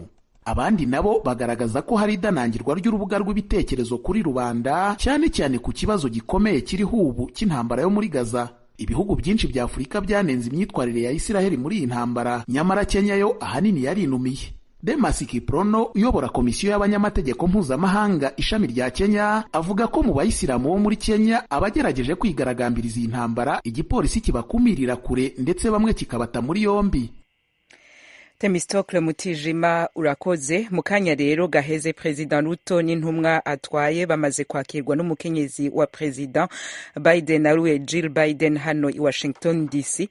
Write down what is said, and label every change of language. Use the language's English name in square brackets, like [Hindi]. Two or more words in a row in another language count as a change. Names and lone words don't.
[Kinyarwanda] Abandi nabo bagaragaza ko hari idanangirwa ry'urubuga rw'ibitekerezo kuri rubanda, cyane cyane ku kibazo gikomeye kiriho ubu cy'intambara yo muri Gaza. Ibihugu byinshi bya Afurika byanenze imyitwarire ya Isiraheli muri iyi ntambara, nyamara Kenya yo ahanini yarinumiye. Demas Kiprono uyobora komisiyo y'abanyamategeko mpuzamahanga ishami rya Kenya avuga ko mu bayisilamu bo muri Kenya abagerageje kwigaragambiriza iyi ntambara, igipolisi kibakumirira kure ndetse bamwe kikabata muri yombi. Temistokle Mutijima, urakoze. [Rundi] Mu kanya rero gaheze President Ruto n'intumwa atwaye bamaze kwakirwa n'umukenyezi wa President Biden aruwe Jill Biden hano i Washington DC.